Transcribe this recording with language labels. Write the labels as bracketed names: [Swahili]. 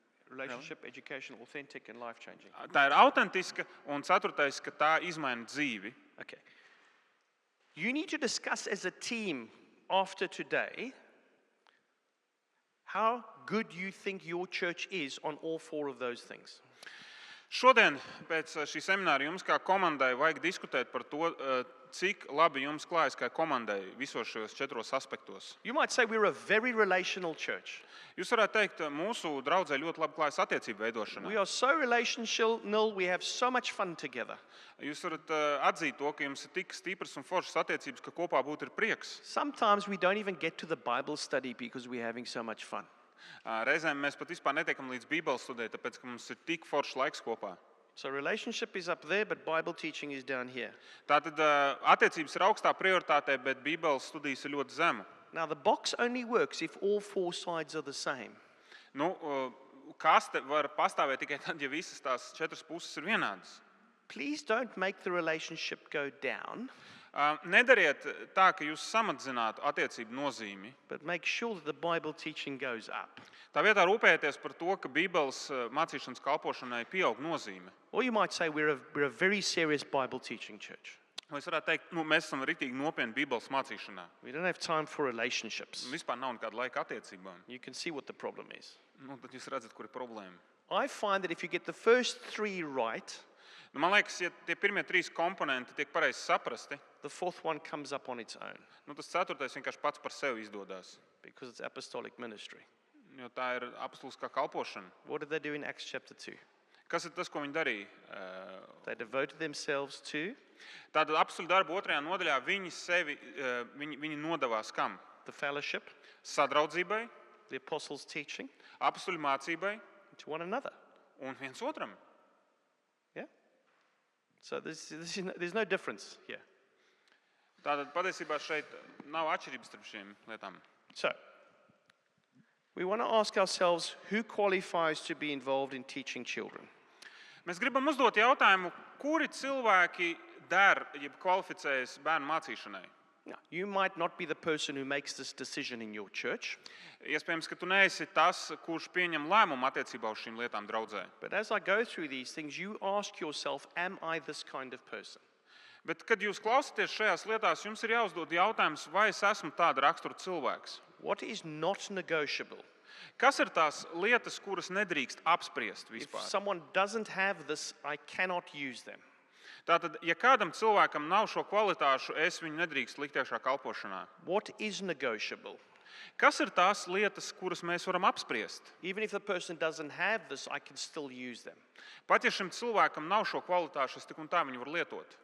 [English] Relationship, educational, authentic and life-changing. [Latvian] Tā ir autentiska, un 4. ka tā izmaina dzīvi. [English] Okay. You need to discuss as a team after today how good you think your church is on all 4 of those things. [Latvian] Šodien pēc šī semināra jums kā komandai vajag diskutēt par to, cik labi jums klājas kā komandai visos šajos 4 aspektos. [English] You might say we're a very relational church. [Latvian] Jūs varētu teikt, mūsu draudzē ļoti labi klājas attiecību veidošanā. [English] We are so relational, we have so much fun together. [Latvian] Jūs varat atzīt to, ka jums ir tik stipras un foršas attiecības, ka kopā būt ir prieks. [English] Sometimes we don't even get to the Bible study because we're having so much fun. [Latvian] Reizēm mēs pat vispār netiekam līdz Bībeles studijai, tāpēc, ka mums ir tik foršs laiks kopā. [English] So relationship is up there, but Bible teaching is down here. [Latvian] Tātad attiecības ir augstā prioritātē, bet Bībeles studijas ir ļoti zemu. [English] Now the box only works if all 4 sides are the same. [Latvian] Nu, kaste var pastāvēt tikai tad, ja visas tās 4 puses ir vienādas. [English] Please don't make the relationship go down. [Latvian] Nedariet tā, ka jūs samadzinātu attiecību nozīmi. [English] But make sure that the Bible teaching goes up. [Latvian] Tā vietā rūpēties par to, ka Bībeles mācīšanas kalpošanai pieaug nozīme. [English] Or you might say we're a very serious Bible teaching church. [Latvian] Vai es varētu teikt, mēs esam ritīgi nopietni Bībeles mācīšanā. [English] We don't have time for relationships. [Latvian] Vispār nav nekāda laika attiecībām. [English] You can see what the problem is. [Latvian] Nu, tad jūs redzat, kur ir problēma. [English] I find that if you get the first 3 right, [Latvian] Nu, man liekas, ja tie pirmie 3 komponenti tiek pareizi saprasti, [English] the 4th one comes up on its own [Latvian] nu, tas 4. vienkārši pats par sevi izdodas. [English] because it's apostolic ministry. [Latvian] Jo tā ir apustuliskā kalpošana. [English] What did they do in Acts chapter 2? [Latvian] Kas ir tas, ko viņi darīja? [English] They devoted themselves to [Latvian] Tātad apustuļu darbu 2. nodaļā viņi nodevās kam? [English] the fellowship, [Latvian] Sadraudzībai, [English] the apostles' teaching, [Latvian] apustuļu mācībai [English] to one another. [Latvian] un viens otram. [English] Yeah? So there's no difference here. [Latvian] Tātad patiesībā šeit nav atšķirības starp šīm lietām. [English] So, we want to ask ourselves who qualifies to be involved in teaching children? [Latvian] Mēs gribam uzdot jautājumu, kuri cilvēki der, jeb kvalificējas bērnu mācīšanai. [English] Now, you might not be the person who makes this decision in your church, [Latvian] Iespējams, ka tu neesi tas, kurš pieņem lēmumu attiecībā uz šīm lietām draudzē. [English] but as I go through these things, you ask yourself, am I this kind of person? [Latvian] Bet, kad jūs klausāties šajās lietās, jums ir jāuzdod jautājums, vai es esmu tāda rakstura cilvēks. [English] What is not negotiable? [Latvian] Kas ir tās lietas, kuras nedrīkst apspriest [English] If [Latvian] vispār? [English] someone doesn't have this, I cannot use them. [Latvian] Tātad, ja kādam cilvēkam nav šo kvalitāšu, es viņu nedrīkst likt iekšā kalpošanā. [English] What is negotiable? [Latvian] Kas ir tās lietas, kuras mēs varam apspriest? [English] Even if the person doesn't have this, I can still use them. [Latvian] Pat ja šim cilvēkam nav šo kvalitāšu, es tik un tā viņu varu lietot.